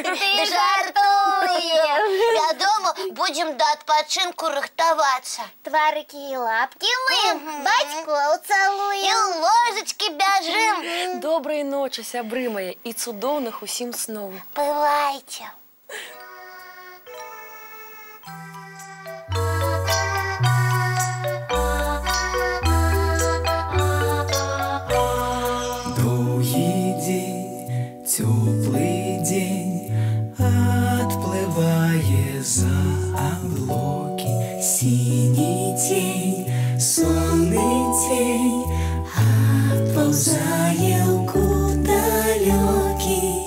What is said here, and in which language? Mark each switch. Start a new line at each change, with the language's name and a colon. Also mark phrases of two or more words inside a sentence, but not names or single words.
Belarusian: Ты жартуеш. Вядома, будзем да адпачынку рыхтавацца. Тварыкі і лапкі мыем, бацькоў цалуем. І ў ложачкі бяжым. Добрай ночы, сябры мае, і цудоўных усім сноў. Бывайце.
Russian: Теплый день отплывая за облаки, синий тень, сонный тень отползая в далекий.